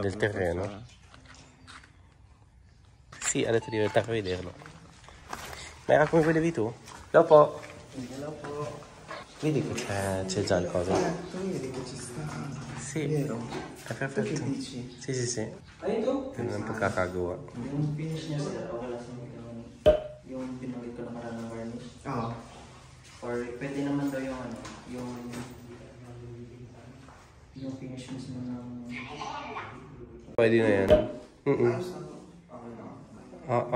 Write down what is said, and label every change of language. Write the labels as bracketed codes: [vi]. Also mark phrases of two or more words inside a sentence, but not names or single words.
[it] Del terreno? Sì, ha detto di diventare a vederlo. Ma era come vedevi tu? Dopo. Vedi che c'è già il coso? Vedi che ci sta. Sì, Vero? è perfetto. Che dici? Sì. [tl] Ay, ito? [it] È un po' kakagawa. [tl] Yung finish niya sir, okay lang sa yung pinakit ko nakaraan ng varnish. Oo. Or pwede naman daw yung ano, yung finish mismo ng... Pwede na yan. Ayos na to. Okay na.